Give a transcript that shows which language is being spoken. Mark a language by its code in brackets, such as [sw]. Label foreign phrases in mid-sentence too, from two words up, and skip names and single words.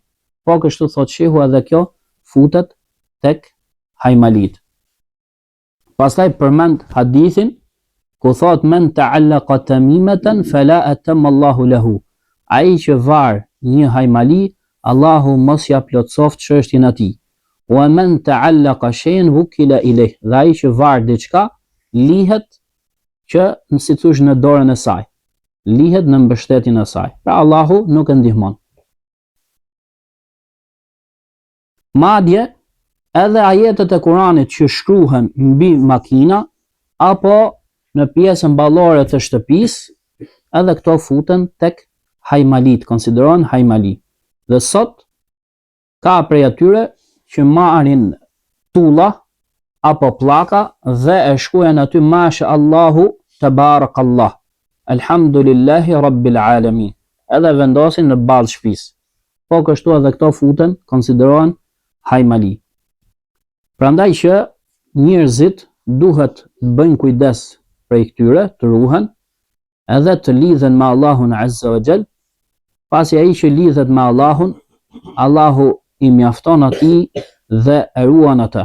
[sq] Po kështu thot shehu, edhe kjo futet tek hajmalit. Pastaj përmend hadithin ku thot [ar] من تعلق تميمة فلا أتم الله له. [sq] Ai që var një hajmali, Allahu mos ja plotsoft çështjen e tij. [ar] ومن تعلق شيئا وكل إليه. [sq] Dhe ai që var diçka, lihet që si thosh në dorën e saj. Lihet në mbështetjen e saj. Pra Allahu nuk e ndihmon. Madje edhe ajetet e Kuranit që shkruhen mbi makina apo në pjesën ballore të shtëpisë, edhe këto futen tek hajmalit, konsiderohen hajmali. Dhe sot ka prej atyre që marrin tulla apo pllaka dhe e shkruajnë aty [ar] ما شاء الله تبارك الله الحمد لله رب العالمين, [sq] edhe vendosin në ballë shtëpisë. Po kështu edhe këto futen, konsiderohen hajmali. Prandaj që njerëzit duhet të bëjnë kujdes prej këtyre, të ruhen, edhe të lidhen me Allahun [ar] عز وجل, [sq] pasi ai që lidhet me Allahun, Allahu i mjafton atij dhe e ruan atë.